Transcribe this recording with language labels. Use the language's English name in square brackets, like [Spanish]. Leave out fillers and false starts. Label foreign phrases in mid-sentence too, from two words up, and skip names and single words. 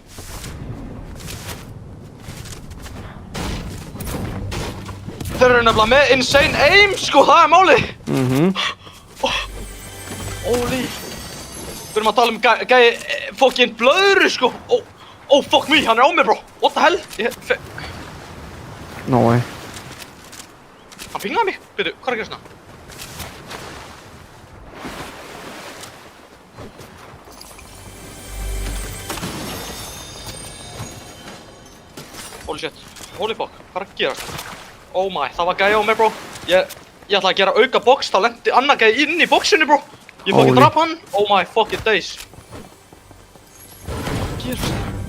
[Icelandic] Þeir eru nefnilega með [English] insane aim, [Icelandic] sko, það er málið. [English] Holy. [Icelandic] Við erum að tala um gæi fucking blöðru, sko. [English] Oh, fuck me, [Icelandic] hann er á mér, bro. [English] What the hell? No way. [Icelandic] Hann pingaði mig. Byrju, hvað er að gera svona? [English] Holy shit. Holy fuck. [Icelandic] Hvað er að gera svona? [English] Oh my, [Icelandic] það var gæi á mér, bro. Ég ætla að gera auka box, þá lendi annar gæi inn í boxinu, bro. Ég fucking drap hann. [English] Oh my fucking days. [Icelandic] Hvað gerir svona?